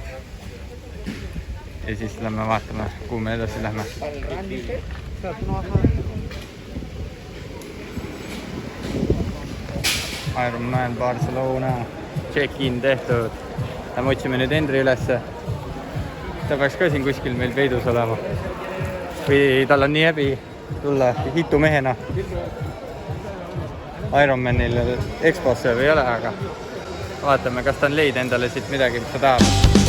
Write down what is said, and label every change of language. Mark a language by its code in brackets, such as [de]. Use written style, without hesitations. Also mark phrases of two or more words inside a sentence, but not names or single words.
[et] Ja siis lähme vaatame, kuhu me edasi lähme. Ironman Barcelona check-in tehtud. Ja me otsime nüüd Henri ülesse. Ta peaks ka siin kuskil meil peidus olema. Või tal on nii häbi tulla hitumehena Ironmanil Exposse või ei ole, aga vaatame, kas ta on leid endale siit midagi, mis ta tahab.